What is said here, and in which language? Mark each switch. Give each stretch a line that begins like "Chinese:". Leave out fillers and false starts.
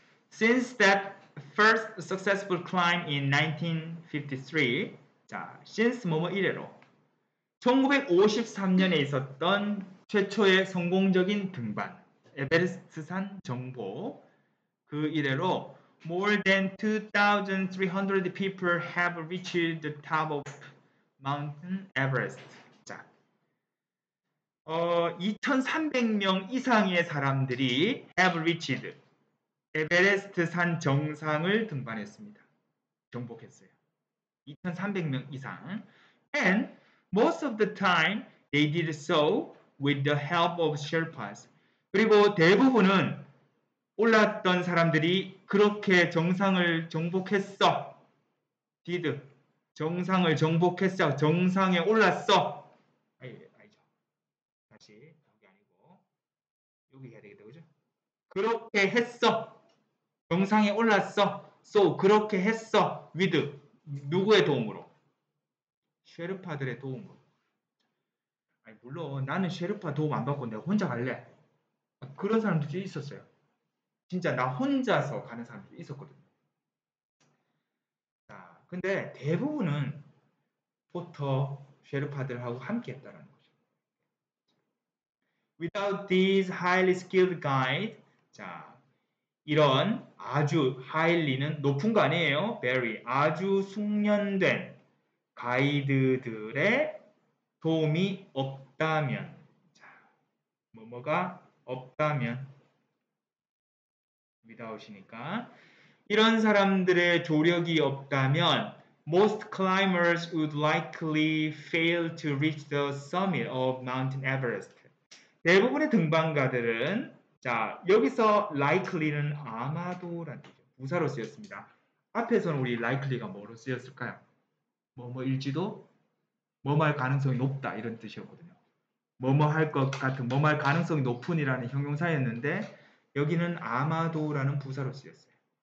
English: Since that first successful climb in 1953, 자, since
Korean: 뭐뭐 이래로 1953년에 있었던 최초의 성공적인 등반, 에베레스트산 정복, 그 이래로
English: more than 2,300 people have reached the top of Mountain Everest.
Korean: 자, 2,300명 이상의 사람들이
English: have reached
Korean: 에베레스트 산 정상을 등반했습니다. 정복했어요. 2,300명 이상.
English: And most of the time they did so with the help of Sherpas.
Korean: 그리고 대부분은 올랐던 사람들이 그렇게 정상을 정복했어. did. 정상을 정복했어. 정상에 올랐어. 아니죠. 다시 여기 아니고 여기 해야 되겠다. 그죠? 그렇게 했어. 정상에 올랐어. So 그렇게 했어. with 누구의 도움으로? 쉐르파들의 도움으로. 아니, 물론 나는 쉐르파 도움 안 받고 내가 혼자 갈래. 그런 사람들이 있었어요. 진짜 나 혼자서 가는 사람들이 있었거든요. 자, 근데 대부분은 포터 쉐르파들하고 함께 했다는 거죠.
English: Without these highly skilled guides,
Korean: 자, 이런 아주 하일리는 높은 거 아니에요. very 아주 숙련된 가이드들의 도움이 없다면, 자, 뭐뭐가 없다면 without이니까 이런 사람들의 조력이 없다면
English: most climbers would likely fail to reach the summit of Mountain Everest.
Korean: 대부분의 등반가들은 자, 여기서 likely는 아마도라는 뜻이죠. 부사로 쓰였습니다. 앞에서는 우리 likely가 뭐로 쓰였을까요? 뭐뭐일지도 뭐뭐 할 가능성이 높다 이런 뜻이었거든요. 뭐뭐 할 것 같은 뭐뭐 할 가능성이 높은이라는 형용사였는데 여기는 아마도라는 부사로 쓰였어요.